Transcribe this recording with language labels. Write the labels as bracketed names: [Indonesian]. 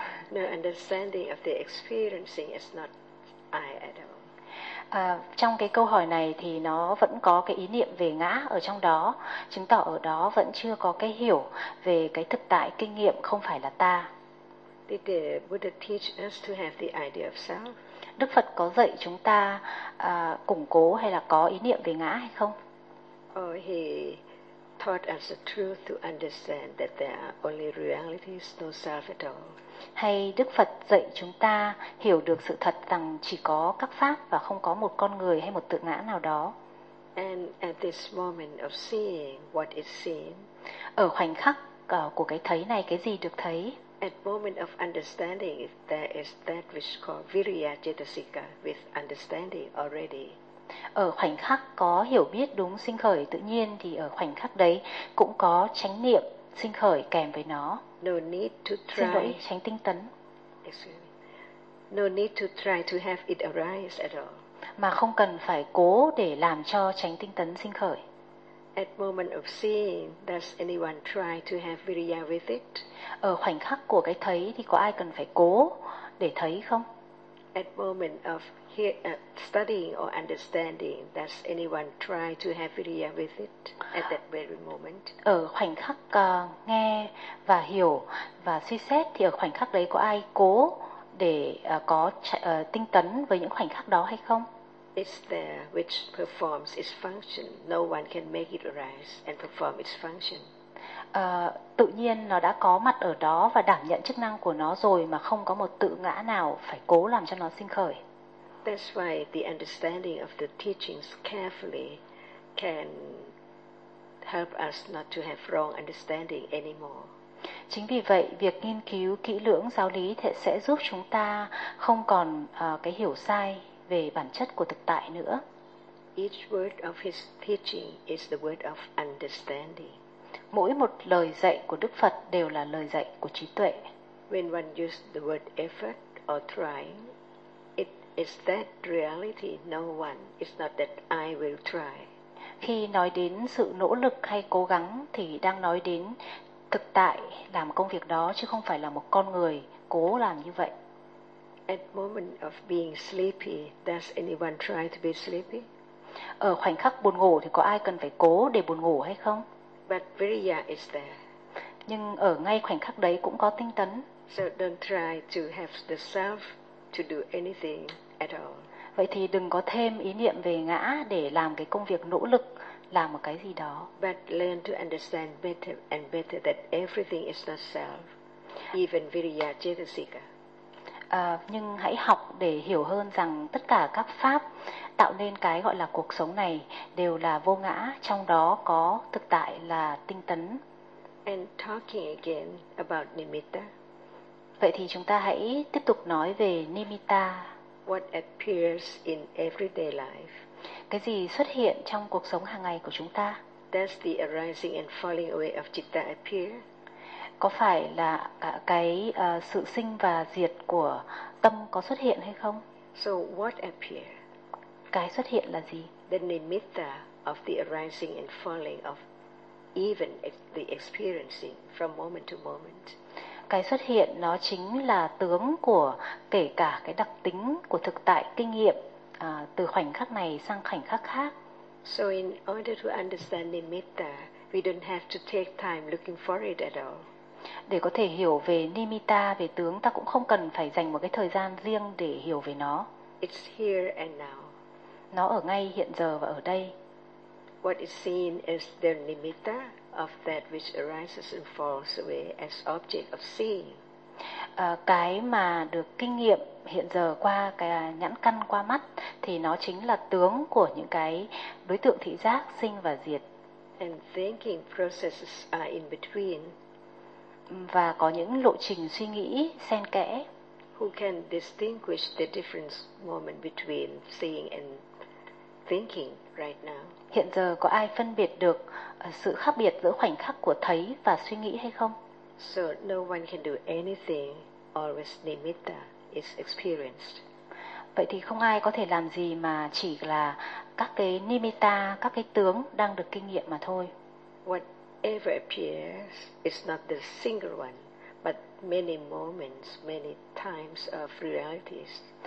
[English] No understanding of the experiencing is not I at all. [Vietnamese] Trong cái câu hỏi này thì nó vẫn có cái ý niệm về ngã ở trong đó, chứng tỏ ở đó vẫn chưa có cái hiểu về cái thực tại kinh nghiệm không phải là ta. [English] Did the Buddha teach us to have the idea of self? [Vietnamese] Đức Phật có dạy chúng ta củng cố hay là có ý niệm về ngã hay không? [English] Or he taught us the truth to understand that there are only realities, no self at all. [Vietnamese] Hay Đức Phật dạy chúng ta hiểu được sự thật rằng chỉ có các pháp và không có một con người hay một tự ngã nào đó. [English] And at this moment of seeing what is seen. [Vietnamese] Ở khoảnh khắc của cái thấy này, cái gì được thấy? [English] At moment of understanding, there is that which called virya cetasika with understanding already. [Vietnamese] Ở khoảnh khắc có hiểu biết đúng sinh khởi tự nhiên thì ở khoảnh khắc đấy cũng có chánh niệm sinh khởi kèm với nó. [English] No need to try. [Vietnamese] Xin lỗi, chánh tinh tấn. [English] No need to try to have it arise at all. [Vietnamese] Mà không cần phải cố để làm cho chánh tinh tấn sinh khởi. [English] At moment of seeing, does anyone try to have virya with it? [Vietnamese] Ở khoảnh khắc của cái thấy thì có ai cần phải cố để thấy không? [English] At moment of studying or understanding, does anyone try to have virya with it at that very moment? [Vietnamese] Ở khoảnh khắc nghe và hiểu và suy xét thì ở khoảnh khắc đấy có ai cố để có tinh tấn với những khoảnh khắc đó hay không? [English] It's there which performs its function. No one can make it arise and perform its function. [Vietnamese] Tự nhiên nó đã có mặt ở đó và đảm nhận chức năng của nó rồi mà không có một tự ngã nào phải cố làm cho nó sinh khởi. [English] That's why the understanding of the teachings carefully can help us not to have wrong understanding anymore. [Vietnamese] Chính vì vậy, việc nghiên cứu kỹ lưỡng giáo lý sẽ giúp chúng ta không còn cái hiểu sai về bản chất của thực tại nữa. [English] Each word of his teaching is the word of understanding. [Vietnamese] Mỗi một lời dạy của Đức Phật đều là lời dạy của trí tuệ. [English] When one uses the word effort or trying, it is that reality, no one. It's not that I will try. [Vietnamese] Khi nói đến sự nỗ lực hay cố gắng thì đang nói đến thực tại làm công việc đó chứ không phải là một con người cố làm như vậy. [English] At moment of being sleepy, does anyone try to be sleepy? [Vietnamese] Ở khoảnh khắc buồn ngủ thì có ai cần phải cố để buồn ngủ hay không? [English] But virya is there. [Vietnamese] Nhưng ở ngay khoảnh khắc đấy cũng có tinh tấn. [English] So don't try to have the self to do anything at all. [Vietnamese] Vậy thì đừng có thêm ý niệm về ngã để làm cái công việc nỗ lực làm một cái gì đó. [English] But learn to understand better and better that everything is not self, even virya cetasika. [Vietnamese] Nhưng hãy học để hiểu hơn rằng tất cả các pháp tạo nên cái gọi là cuộc sống này đều là vô ngã, trong đó có thực tại là tinh tấn. [English] And talking again about nimitta. [Vietnamese] Vậy thì chúng ta hãy tiếp tục nói về nimitta. [English] What appears in everyday life. [Vietnamese] Cái gì xuất hiện trong cuộc sống hàng ngày của chúng ta? [English] Does the arising and falling away of citta appear? [Vietnamese] Có phải là cái sự sinh và diệt của tâm có xuất hiện hay không? [English] So what appear? [Vietnamese] Cái xuất hiện là gì? [English] The nimitta of the arising and falling of even the experiencing from moment to moment. [Vietnamese] Cái xuất hiện nó chính là tướng của kể cả cái đặc tính của thực tại kinh nghiệm từ khoảnh khắc này sang khoảnh khắc khác. [English] So in order to understand nimitta, we don't have to take time looking for it at all. [Vietnamese] Để có thể hiểu về nimitta, về tướng, ta cũng không cần phải dành một cái thời gian riêng để hiểu về nó. [English] It's here and now. [Vietnamese] Nó ở ngay hiện giờ và ở đây. [English] What is seen is the nimitta of that which arises and falls away as object of seeing. [Vietnamese] Cái mà được kinh nghiệm hiện giờ qua cái nhãn căn qua mắt thì nó chính là tướng của những cái đối tượng thị giác sinh và diệt. [English] And thinking processes are in between. [Vietnamese] Và có những lộ trình suy nghĩ xen kẽ. [English] Who can distinguish the difference moment between seeing and thinking right now? [Vietnamese] Hiện giờ có ai phân biệt được sự khác biệt giữa khoảnh khắc của thấy và suy nghĩ hay không? [English] So no one can do anything, always nimitta is experienced. [Vietnamese] Vậy thì không ai có thể làm gì mà chỉ là các cái nimitta, các cái tướng đang được kinh nghiệm mà thôi. [English] Whatever appears is not the single one, but many moments, many times of realities.